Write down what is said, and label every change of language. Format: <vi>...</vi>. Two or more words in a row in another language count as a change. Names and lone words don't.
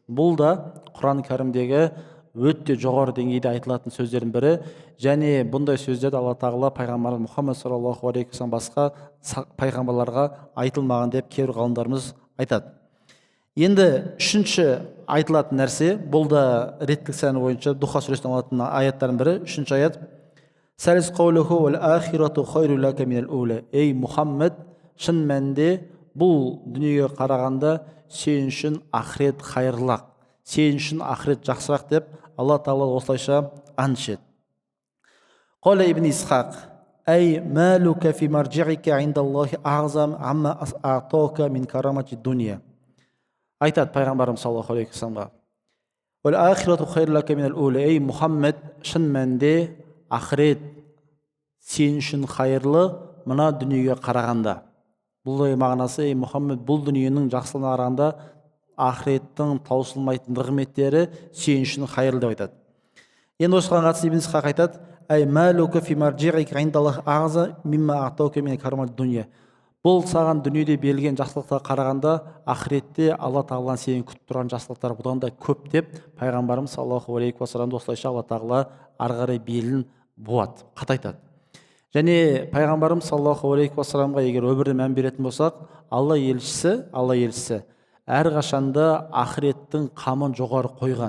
<kk>Бұл да Құран кәрімдегі өте жоғары деңгейде айтылатын сөздердің бірі, және бұндай сөздерді алла тағала пайғамбар Мұхаммед</kk> <ar>صلى الله عليه وسلم</ar> <kk>басқа пайғамбарларға айтылмаған деп кейбір ғалымдарымыз айтады. Енді үшінші айтылатын нәрсе, бұл да реттілік саны бойынша Духа сүресінен алатын аяттардың бірі, үшінші аят:</kk> <ar>ثالث قوله والآخرة خير لك من الأولى.</ar> <kk>Ей Мұхаммед, шын мәнінде бұл дүниеге қарағанда сен үшін ақырет хайырлақ, сен үшін ақырет жақсырақ деп алла тағала осылайша ант ішеді.</kk> <ar>قال ابن إسحاق أي مآلك في مرجعك عند الله أعظم أما أعطاك من كرامة الدنيا.</ar> <kk>Айтады пайғамбарымыз</kk> <ar>صلى الله عليه وسلم: والآخرة خير لك من الأولى.</ar> <kk>Ей Мұхаммед, шын мәнінде ақырет сен үшін хайырлы мына дүниеге қарағанда. Бұл мағынасы: ей Мұхаммед, бұл дүниенің жақсылығына қарағанда ақыреттің таусылмайтын нығметтері сен үшін хайырлы деп айтады. Енді осыған қатысты ибн Исхақ айтады:</kk> <ar>أي مآلك في مرجعك عند الله أعظم مما أعطاك من كرامة الدنيا.</ar> <kk>Бұл саған дүниеде берілген жақсылыққа қарағанда ақыретте алла тағала сені күтіп тұрған жақсылықтар бұдан да көп деп пайғамбарымыз</kk> <ar>صلى الله عليه وسلم</ar> <kk>осылайша алла тағала ары қарай белін буады, қатайтады. Және пайғамбарымыз</kk> <ar>صلى الله عليه وسلم</ar> <kk>егер өмірде мән беретін болсақ, алла елшісі әрқашанда ақыреттің қамын жоғары қойған.</kk>